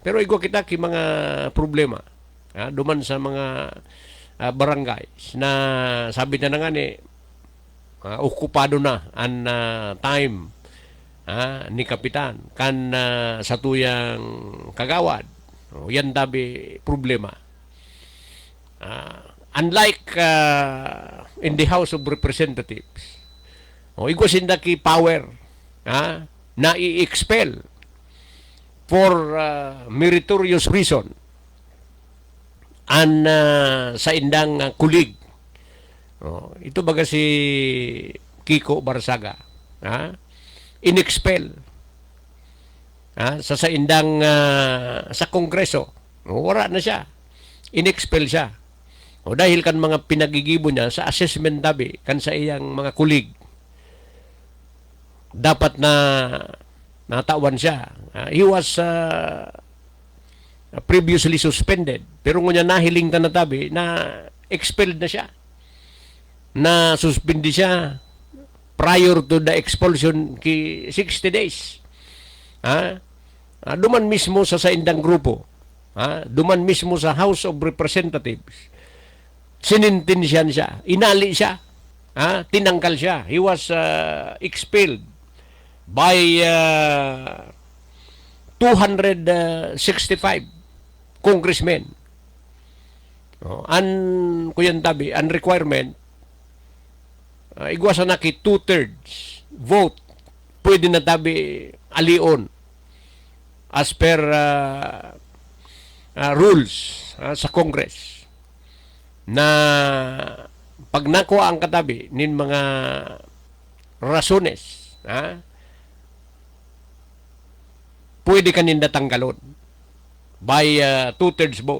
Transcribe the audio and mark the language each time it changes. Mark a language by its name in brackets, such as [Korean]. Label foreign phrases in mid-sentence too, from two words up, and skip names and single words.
[Bikol] Pero igwa kita kay mga problema. Duman sa mga barangays na sabi na nga ni, okupado na ang time ni Kapitan kan sa tuyang kagawad. Yan tabi problema. [English] Unlike in the House of Representatives, [Bikol] igwa sindaki power na i-expel [English] for meritorious reason [Bikol] an sa indang kulig. Ito baga si Kiko Barsaga, in-expel sa indang sa Kongreso. [Filipino] Wala na siya, [Bikol] in-expel siya. Dahil kan mga pinagigibo niya sa assessment tabi kan sa iyang mga kulig, dapat na natawan siya. [English] He was previously suspended, [Bikol] pero ngunya nahiling ta na tabi na expelled na siya, na suspindi siya [English] prior to the expulsion [Bikol] ki 60 days. Duman mismo sa indang grupo, duman mismo sa House of Representatives, sinintensyan siya, inali siya, tinangkal siya. [English] He was expelled by 265 congressmen. [Bikol] Kuyan tabi, ang requirement, igwasa na ki 2/3 vote, pwede na tabi alion [English] as per rules [Bikol] sa Congress, na pag nakuha ang katabi nin mga rasones, pwede kaninda tanggalon [English] by 2/3 vote.